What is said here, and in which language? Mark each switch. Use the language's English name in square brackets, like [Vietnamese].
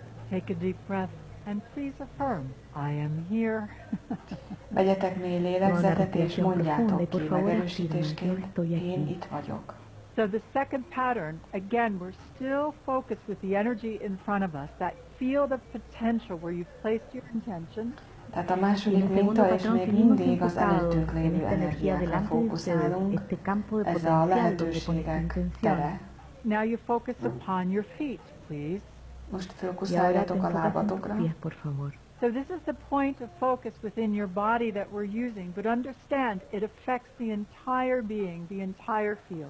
[English] Take a deep breath and please affirm, I am here. [Hungarian] Vegyetek mély lélegzetet, és mondjátok ki megerősítésként, én itt vagyok. [English] So the second pattern, again, we're still focused with the energy in front of us, that field of potential where you've placed your intention. [Hungarian] Tehát a második minta, és még mindig az előttünk lévő energiákra fókuszálunk, ez a lehetőségek tere. [English] Now you focus upon your feet, please. [Hungarian] Most fókuszáljatok a lábatokra. [English] So this is the point of focus within your body that we're using, but understand it affects the entire being, the entire field.